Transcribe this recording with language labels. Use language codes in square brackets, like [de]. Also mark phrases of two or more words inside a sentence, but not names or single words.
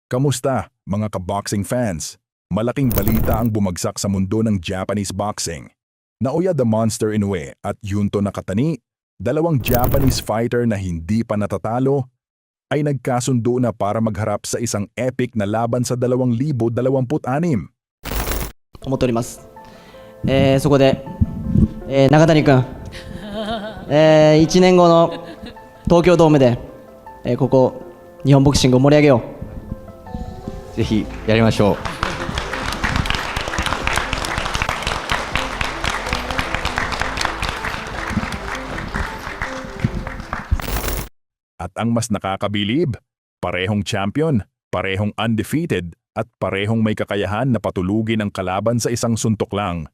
[tl] Kamusta, mga ka-boxing fans? Malaking balita ang bumagsak sa mundo ng [en] Japanese boxing. [tl] Naoya the Monster Inoue at Junto Nakatani, dalawang [en] Japanese fighter [tl] na hindi pa natatalo, ay nagkasundo na para magharap sa isang epic na laban sa 2026. [ja] 思っております。そこで、中谷君、1年後の東京ドームで、ここ日本ボクシングを盛り上げよう。ぜひやりましょう。 [tl] At ang mas nakakabilib, parehong champion, parehong undefeated, at parehong may kakayahan na patulugin ang kalaban sa isang suntok lang.